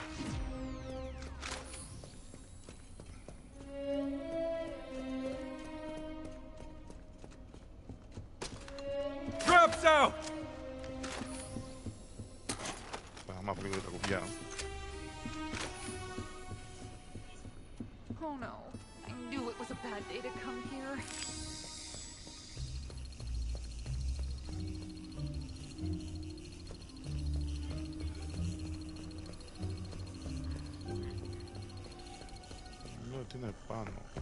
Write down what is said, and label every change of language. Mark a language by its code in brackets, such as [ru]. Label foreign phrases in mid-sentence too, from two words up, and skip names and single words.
[en] Traps out! [el] Άμα βρει τα κουμπιά. [en] Oh no. I knew it was a bad day to come here. [el] Λέω ότι είναι πάνω.